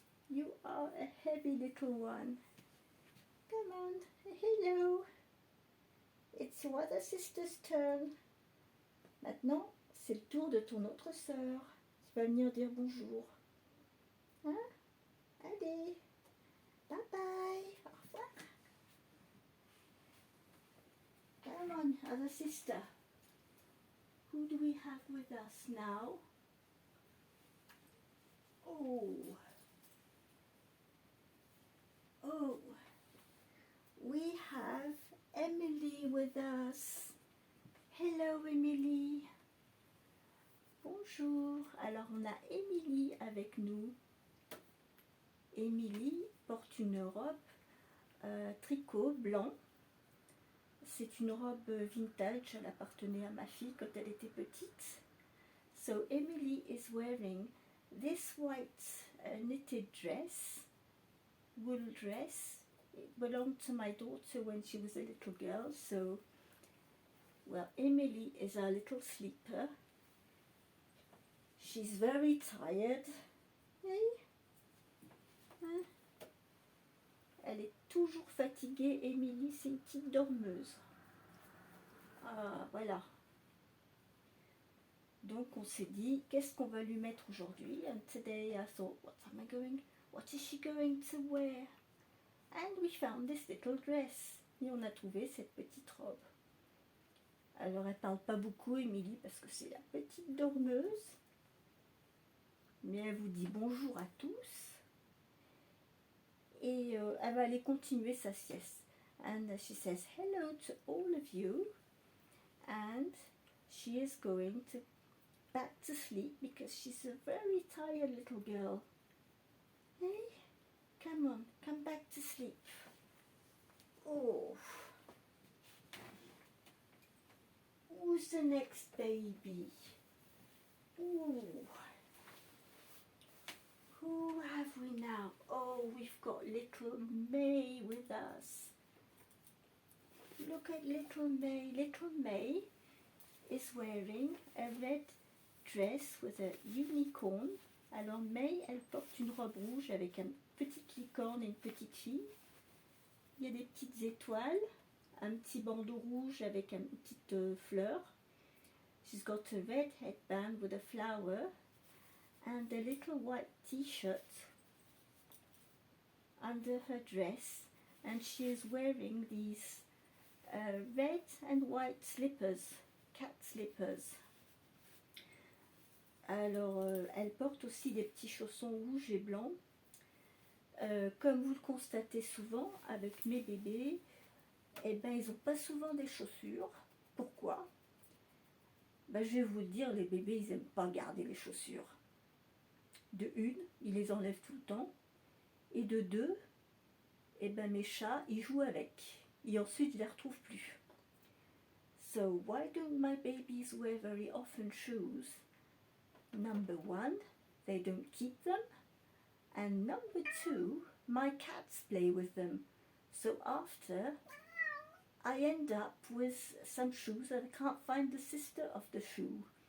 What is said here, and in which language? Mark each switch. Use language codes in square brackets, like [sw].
[en] You are a heavy little one. Come on, hello. It's your other sister's turn. [fr] Maintenant, c'est le tour de ton autre sœur. Tu vas venir dire bonjour. Hein? Allez, bye bye. Au revoir. [en] Come on, other sister. Who do we have with us now? Oh, oh, we have Emily with us. Hello Emily. [fr] Bonjour. Alors on a Emily avec nous. Emily porte une robe tricot blanc. C'est une robe vintage, elle appartenait à ma fille quand elle était petite. [en] So Emily is wearing this white knitted dress, wool dress. It belonged to my daughter when she was a little girl. So, well, Emily is our little sleeper. She's very tired. Hey? Hein? [fr] Elle est toujours fatiguée, Emily, c'est une petite dormeuse. Ah, voilà. Donc on s'est dit, qu'est-ce qu'on va lui mettre aujourd'hui? [en] And today I thought, what is she going to wear? And we found this little dress. [fr] Et on a trouvé cette petite robe. Alors elle parle pas beaucoup, Emily, parce que c'est la petite dormeuse. Mais elle vous dit bonjour à tous. Et elle va aller continuer sa sieste. [en] And she says hello to all of you. And she is going to back to sleep because she's a very tired little girl. Hey, come on, come back to sleep. Oh, who's the next baby? Ooh. Who have we now? Oh, we've got little May with us. Look at little May. Little May is wearing a red dress with a unicorn. [fr] Alors May, elle porte une robe rouge avec une petite licorne et une petite fille. Il y a des petites étoiles, un petit bandeau rouge avec une petite fleur. [en] She's got a red headband with a flower and a little white t-shirt under her dress, and she is wearing these red and white slippers, cat slippers. [fr] Alors, elle porte aussi des petits chaussons rouges et blancs. Comme vous le constatez souvent avec mes bébés, eh ben, ils n'ont pas souvent des chaussures. Pourquoi? Ben, je vais vous le dire, les bébés, ils n'aiment pas garder les chaussures. De une, ils les enlèvent tout le temps. Et de deux, eh ben, mes chats, ils jouent avec. Et ensuite, je ne les retrouve plus. [en] So, why don't my babies wear very often shoes? Number one, they don't keep them. And number two, my cats play with them. So after, I end up with some shoes and I can't find the sister of the shoe.